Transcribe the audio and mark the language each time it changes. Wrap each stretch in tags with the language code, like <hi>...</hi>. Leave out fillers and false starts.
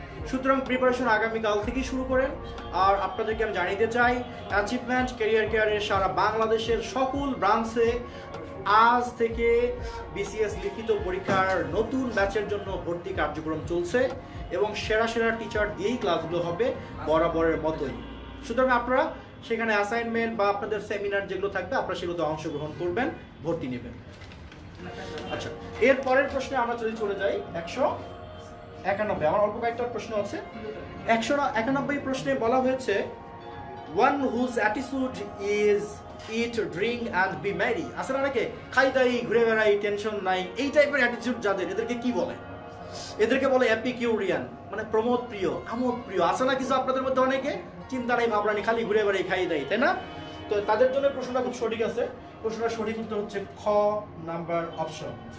<bn>সুতরাং প্রিপারেশন আগামীকাল থেকেই শুরু করেন। আর আপনাদেরকে আমি জানিয়ে চাই, অ্যাচিভমেন্ট ক্যারিয়ার কেয়ারের সারা বাংলাদেশের সকল ব্রাঞ্চে আজ থেকে বিসিএস লিখিত পরীক্ষার নতুন ব্যাচের জন্য ভর্তি কার্যক্রম চলছে এবং সেরা সেরা টিচার দিয়েই ক্লাসগুলো হবে বরাবরের মতোই। সুতরাং আপনারা সেখানে অ্যাসাইনমেন্ট বা আপনাদের সেমিনার যেগুলো থাকবে আপনারা সেগুলোতে অংশগ্রহণ করবেন, ভর্তি নেবেন। আচ্ছা, এর পরের প্রশ্নে আমরা যদি চলে যাই 191, আমার অল্প কয়েকটা প্রশ্ন আছে। 191 প্রশ্নে বলা হয়েছে</bn> <en>one whose attitude is eat, drink and be merry।</en> <bn>আসলে অনেকে খাই দাই, ঘুরে বেড়াই, টেনশন নাই, এই টাইপের অ্যাটিটিউড যাদের, এদেরকে কি বলে? এদেরকে বলে এপিকিউরিয়ান, মানে প্রমোদ প্রিয়, আমোদ প্রিয়। আছে না কিছু আপনাদের মধ্যে অনেকে চিন্তা নাই ভাবনা নেই, খালি ঘুরে বেড়াই, খাই দেয়, তাই না? তো তাদের জন্য প্রশ্নটা খুব সঠিক আছে। প্রশ্নটা সঠিক উত্তর হচ্ছে খ নাম্বার অপশন।</bn>